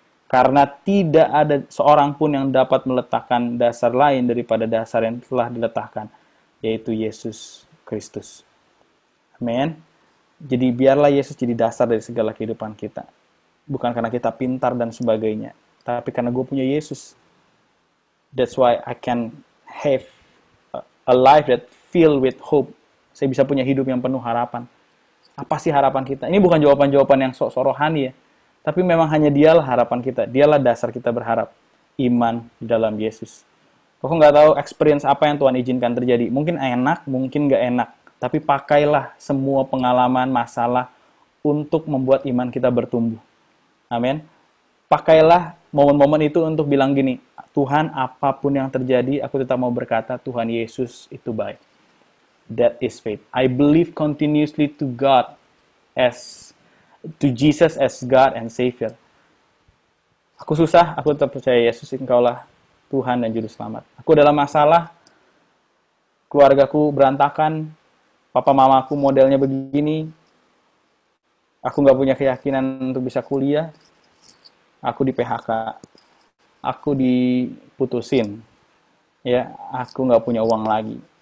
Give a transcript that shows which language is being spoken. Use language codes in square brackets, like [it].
[id] Karena tidak ada seorang pun yang dapat meletakkan dasar lain daripada dasar yang telah diletakkan, yaitu Yesus Kristus. Amin. Jadi biarlah Yesus jadi dasar dari segala kehidupan kita. Bukan karena kita pintar dan sebagainya, tapi karena gue punya Yesus. [en] That's why I can have a life that filled with hope. [id] Saya bisa punya hidup yang penuh harapan. Apa sih harapan kita? Ini bukan jawaban-jawaban yang sok-sok rohani ya. Tapi memang hanya dialah harapan kita. Dialah dasar kita berharap. Iman di dalam Yesus. Aku nggak tahu experience apa yang Tuhan izinkan terjadi. Mungkin enak, mungkin nggak enak. Tapi pakailah semua pengalaman, masalah untuk membuat iman kita bertumbuh. Amin. Pakailah momen-momen itu untuk bilang gini, Tuhan, apapun yang terjadi, aku tetap mau berkata, Tuhan Yesus itu baik. [en] That is faith. I believe continuously to God to Jesus as God and Savior. [id] Aku susah, aku tetap percaya Yesus, Engkaulah Tuhan dan Juru Selamat. Aku dalam masalah, keluargaku berantakan, papa mamaku modelnya begini, aku nggak punya keyakinan untuk bisa kuliah, aku di PHK, aku diputusin, ya, aku nggak punya uang lagi.